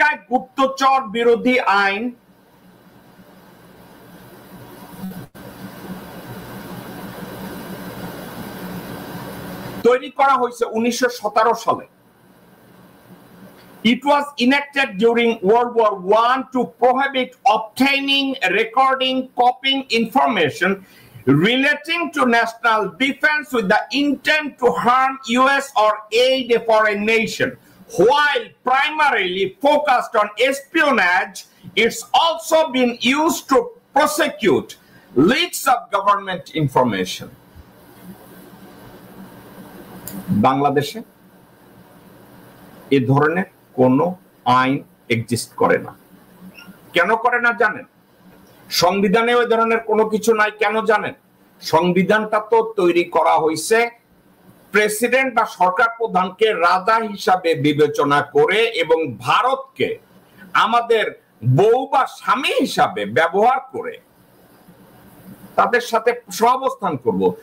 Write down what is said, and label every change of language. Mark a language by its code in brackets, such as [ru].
[bn] গুপ্তচর বিরোধী আইন তৈরি করা হয়েছে 1917 সালে। [en] It was enacted during World War I to prohibit obtaining, recording, copying information relating to national defense with the intent to harm US or aid a foreign nation. While primarily focused on espionage, it's also been used to prosecute leaks of government information. [bn] বাংলাদেশে এই ধরনের কোন আইন exist করে না। কেন করে না জানেন? সংবিধানে ওই ধরনের কোনো কিছু নাই। কেন জানেন? সংবিধানটা তো তৈরি করা হয়েছে প্রেসিডেন্ট বা সরকার প্রধানকে রাজা হিসাবে বিবেচনা করে এবং ভারতকে আমাদের বউ বা স্বামী হিসাবে ব্যবহার করে তাদের সাথে সহাবস্থান করব।